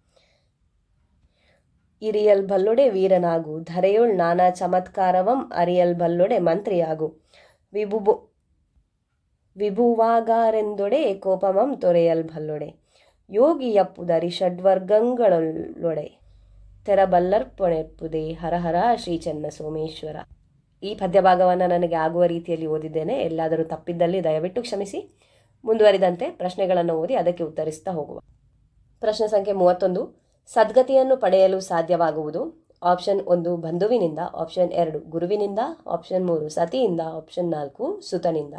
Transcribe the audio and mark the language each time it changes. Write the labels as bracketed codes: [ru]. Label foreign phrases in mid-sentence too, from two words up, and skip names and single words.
[kn] ಇರಿಯಲ್ ಬಲ್ಲೊಡೆ ವೀರನಾಗು ಧರೆಯೊಳ್ ನಾನಾ ಚಮತ್ಕಾರವಂ ಅರಿಯಲ್ ಬಲ್ಲೊಡೆ ಮಂತ್ರಿಯಾಗು ವಿಭುವಾಗಾರೆಂದೊಡೆ ಕೋಪಮಂ ತೊರೆಯಲ್ ಬಲ್ಲೊಡೆ ಯೋಗಿಯಪ್ಪುದರಿ ಷಡ್ವರ್ಗಗಳೊಳೊಡೆ ತೆರಬಲ್ಲರ್ಪಣೆಪ್ಪುದೇ ಹರಹರ ಶ್ರೀ ಚೆನ್ನ ಸೋಮೇಶ್ವರ. ಈ ಪದ್ಯಭಾಗವನ್ನು ನನಗೆ ಆಗುವ ರೀತಿಯಲ್ಲಿ ಓದಿದ್ದೇನೆ. ಎಲ್ಲಾದರೂ ತಪ್ಪಿದ್ದಲ್ಲಿ ದಯವಿಟ್ಟು ಕ್ಷಮಿಸಿ. ಮುಂದುವರಿದಂತೆ ಪ್ರಶ್ನೆಗಳನ್ನು ಓದಿ ಅದಕ್ಕೆ ಉತ್ತರಿಸ್ತಾ ಹೋಗುವ. ಪ್ರಶ್ನೆ ಸಂಖ್ಯೆ 31. ಸದ್ಗತಿಯನ್ನು ಪಡೆಯಲು ಸಾಧ್ಯವಾಗುವುದು. ಆಪ್ಷನ್ 1 ಬಂಧುವಿನಿಂದ, ಆಪ್ಷನ್ 2 ಗುರುವಿನಿಂದ, ಆಪ್ಷನ್ 3 ಸತಿಯಿಂದ, ಆಪ್ಷನ್ 4 ಸುತನಿಂದ.